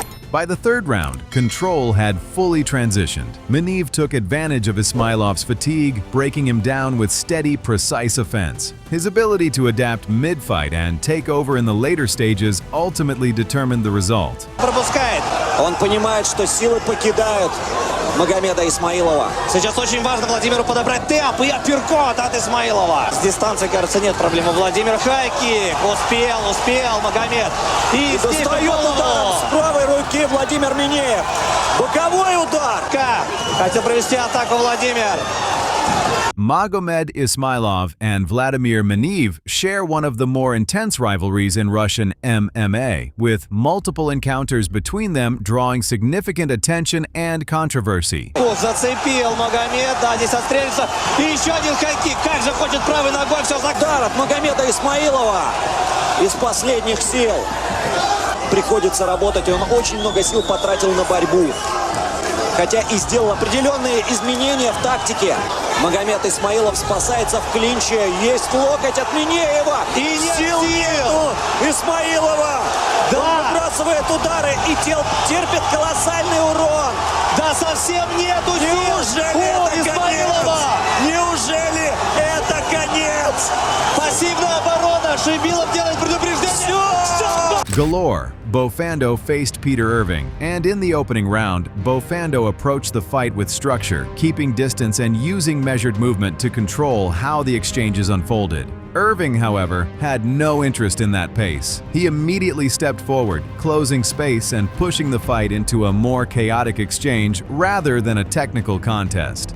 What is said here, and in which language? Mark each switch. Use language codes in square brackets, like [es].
[en] By the third round, control had fully transitioned. Maniv took advantage of Ismailov's fatigue, breaking him down with steady, precise offense. His ability to adapt mid-fight and take over in the later stages ultimately determined the result. [ru] Он понимает, что силы покидают Магомеда Исмаилова. Сейчас очень важно Владимиру подобрать темп и апперкот от Исмаилова. С дистанции, кажется, нет проблем у Владимира. Хайкик. Успел Магомед. И достает ударом с правой руки Владимир Минеев. Боковой удар. Хотел провести атаку Владимир. [en] Magomed Ismailov and Vladimir Maniv share one of the more intense rivalries in Russian MMA, with multiple encounters between them drawing significant attention and controversy. [ru] Зацепил Магомед, да, здесь отстрелится. И еще один хайкик. Как же хочет правой ногой все удар от Магомеда Исмаилова. Из последних сил приходится работать, и он очень много сил потратил на борьбу. Хотя и сделал определенные изменения в тактике. Магомед Исмаилов спасается в клинче. Есть локоть от Минеева. И сил нету Исмаилова. Да. Он выбрасывает удары и терпит колоссальный урон. Да совсем нету сил. Неужели это Исмаилова? Неужели это конец? Пассивная оборона. Шибилов делает предупреждение. [en] Galore, Bofando faced Peter Irving, and in the opening round, Bofando approached the fight with structure, keeping distance and using measured movement to control how the exchanges unfolded. Irving, however, had no interest in that pace. He immediately stepped forward, closing space and pushing the fight into a more chaotic exchange rather than a technical contest.